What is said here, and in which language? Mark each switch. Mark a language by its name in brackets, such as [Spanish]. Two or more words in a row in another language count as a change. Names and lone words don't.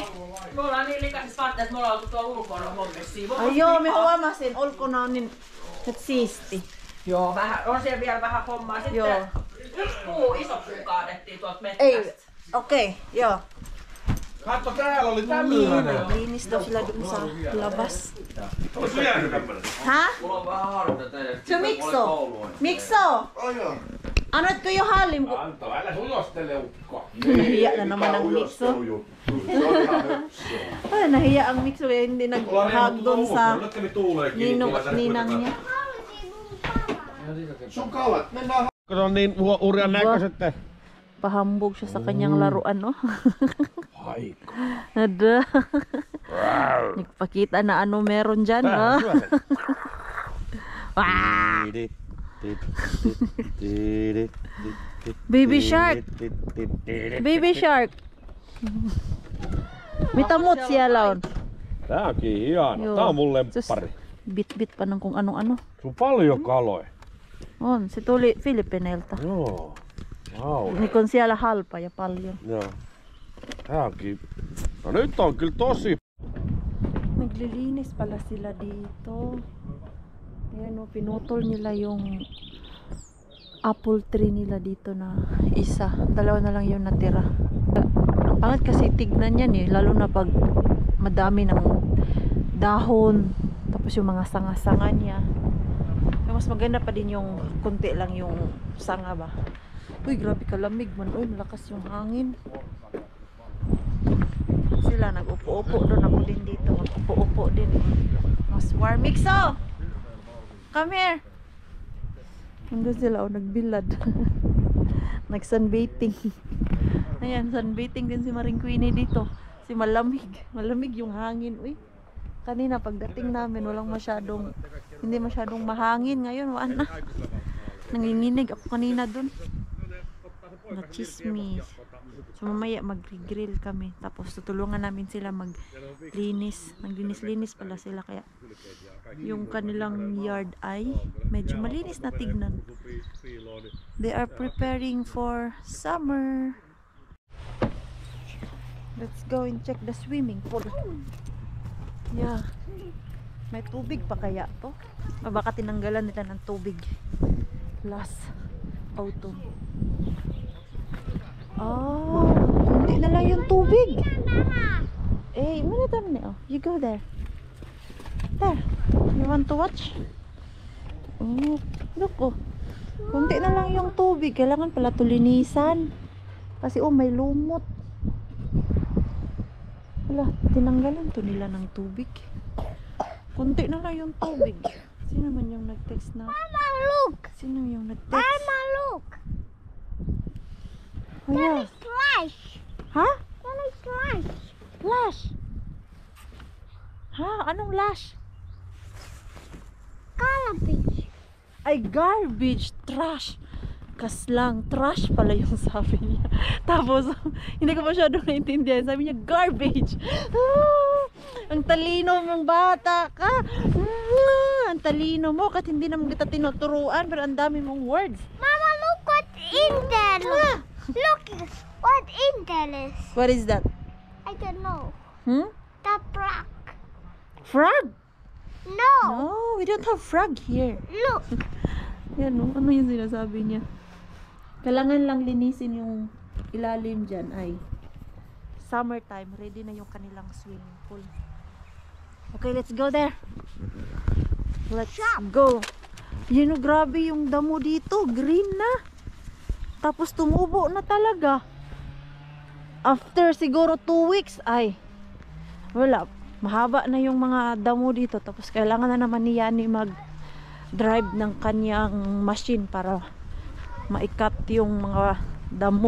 [Finnish] Me ollaan niin likaisissa vaatteissa, että me ollaan oltu tuolla ulkona hommissa. Ai joo, minä huomasin. Ulkona on niin nyt siisti. Joo, vähän, on siellä vielä vähän hommaa. Sitten Joo. yksi iso puu kaadettiin tuolta mettästä. Ei, okei, joo. Katso, täällä oli tämmöinen. [Filipino] Linis daw sila dun sa labas. [Finnish] Olisiko jäänyt tämmönen? Ha? Mulla on vähän harjoita teille. Se Mikso. Mikso. Annoitko jo hallim? Anto, älä ujostele ukko. [Filipino] Nahiya na naman ang Mikso. Ay, nahiya ang Mikso eh, hindi nag-hug doon sa [Finnish] Nyt kävi tuuleen kiinni. [Filipino] Ninong at Ninang niya. [Finnish] Sun kalat, mennään. Kun on niin urjan näköiset. [Filipino] Pahambog siya sa kanyang laruan, no? Haikko. Ada. Nagpakita na ano meron dyan, no? Wah! [English] Baby shark! Baby shark! [Finnish] Mitä muut siellä on? Tääkin hieno. Joo. Tää on mun Sus, lemppari. [Filipino] bit pa ng kung ano-ano. [Finnish] Sun paljon kaloja. On, se tuli Filippineiltä. Joo. Wow. Niin on siellä halpa ja paljon. Joo. Tää onkin. No nyt on kyllä tosi. [Filipino] Naglilinis pala sila dito. Ayan o, pinutol nila yung apple tree nila dito na isa. Dalawa na lang yung natira. Ang pangit kasi tignan yan eh. Lalo na pag madami ng dahon. Tapos yung mga sanga-sanga niya. Mas maganda pa din yung konti lang yung sanga ba. Uy, grabe kalamig man. Uy, malakas yung hangin. Sila nag-upo-upo doon. Ako din dito. Mag-upo-upo din. Mas warm. Mixo! [English] Come here! [Filipino] Nandun sila o, nagbilad. Nag-sunbathing. Ayan, sunbathing din si Maring Queenie dito. Si malamig. Malamig yung hangin. Uy, kanina pagdating namin, hindi masyadong mahangin. Ngayon, wala na. Nanginginig ako kanina dun. Na chismis. So mamaya mag-grill kami. Tapos tutulungan namin sila maglinis. Naglinis-linis pala sila. Kaya yung kanilang yard ay medyo malinis na tignan. [English] They are preparing for summer. Let's go and check the swimming pool. Yeah. [Filipino] May tubig pa kaya to? O baka tinanggalan nila ng tubig [English] last autumn. [Filipino] Oh, hindi na lang yung tubig. Eh, mana tam na. [English] You go there. There. You want to watch? Oh, look oh. [Filipino] Kunti na lang yung tubig. Kailangan pala tulinisan. Kasi oh, may lumot. Wala, tinanggalan to nila ng tubig. Kunti na lang yung tubig. Sino man yung nag-text na? [English] Mama, look! [Filipino] Sino yung nag-text? [English] Mama, look! Oh, yeah. Flash! Ha? That is flash! Lash? [Filipino] Ha? Anong lash? [English] Garbage! [Filipino] Ay, garbage. Trash. Kaslang. Trash pala yung sabi niya. Tapos, hindi ko masyadong naintindihan. Sabi niya, garbage. Ah, ang talino mong bata ka. Ang talino mo. Kahit hindi naman kita tinuturuan. Pero ang dami mong words. [English] Mama, look what's in there! Look what in there is. What is that? I don't know. Hmm? The frog. Frog? No! No, we don't have frog here. Look! [Filipino] Yan no? Ano yung sinasabi niya? Kailangan lang linisin yung ilalim dyan ay summertime. Ready na yung kanilang swimming pool. Okay, [English] let's go there. [Filipino] Let's go. Yun o, grabe yung damo dito. Green na. Tapos tumubo na talaga. After siguro 2 weeks ay wala. Mahaba na yung mga damo dito. Tapos kailangan na naman ni Yani mag-drive ng kanyang machine para maikat yung mga damo.